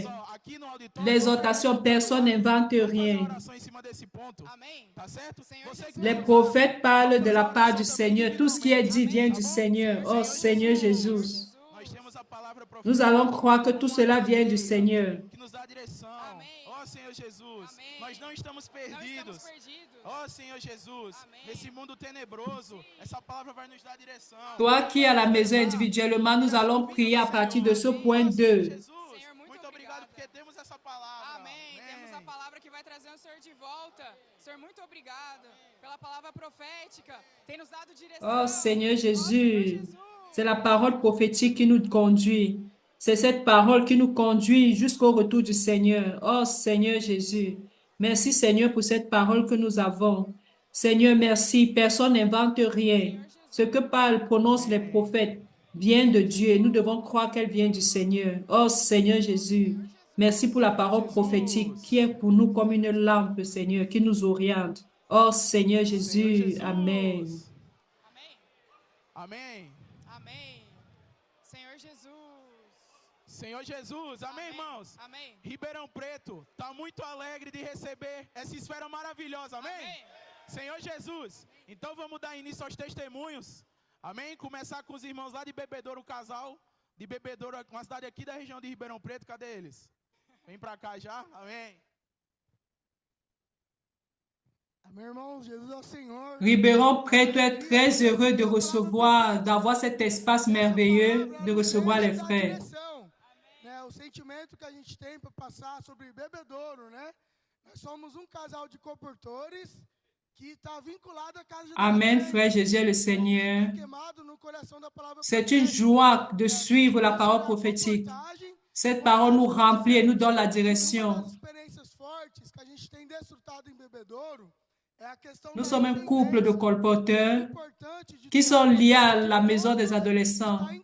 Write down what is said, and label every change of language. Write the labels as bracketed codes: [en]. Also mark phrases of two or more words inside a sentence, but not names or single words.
[fr] L'exhortation, personne n'invente rien. Les prophètes parlent de la part du Seigneur. Tout ce qui est dit vient du Seigneur. Oh Seigneur Jésus. Nous allons croire que tout cela vient du Seigneur. [pt] direção. Amém. Ó Senhor Jesus, Amém. nós não estamos perdidos. perdidos. Ó Senhor Jesus, Amém. nesse mundo tenebroso, essa palavra vai nos dar direção. [fr] Toi qui à la maison individuellement, nous allons prier à partir de ce point 2. [pt] Jesus, muito obrigado porque temos essa palavra. Amém. Temos a palavra que vai trazer o Senhor de volta. Senhor, muito obrigado pela palavra profética. Tem nos dado direção. [fr] Oh Seigneur Jésus, c'est la parole prophétique qui nous conduit. C'est cette parole qui nous conduit jusqu'au retour du Seigneur. Oh Seigneur Jésus, merci Seigneur pour cette parole que nous avons. Seigneur, merci. Personne n'invente rien. Ce que parlent, prononcent les prophètes vient de Dieu et nous devons croire qu'elle vient du Seigneur. Oh Seigneur Jésus, merci pour la parole prophétique qui est pour nous comme une lampe, Seigneur, qui nous oriente. Oh Seigneur Jésus, Amen. [pt] Amém. Amém. Senhor Jesus. Senhor Jesus, amém, irmãos? Amém. Ribeirão Preto está muito alegre de receber essa esfera maravilhosa, amém? Senhor Jesus, então vamos dar início aos testemunhos, amém? Começar com os irmãos lá de Bebedouro, o casal de Bebedouro, uma cidade aqui da região de Ribeirão Preto, cadê eles? Vem pra cá já, amém? Amém, irmãos, Jesus é o Senhor. [fr] Ribeirão Preto est très heureux de recevoir, d'avoir cet espace merveilleux, de recevoir les frères. [pt] O sentimento que a gente tem para passar sobre Bebedouro, né? Nós somos casal de comportores que está vinculado à casa de Deus. [fr] Amen, frère Jésus le Seigneur. C'est une joie de suivre la parole prophétique. Cette parole nous remplit et nous donne la direction. Nous sommes un couple de colporteurs qui sont liés à la maison des adolescents.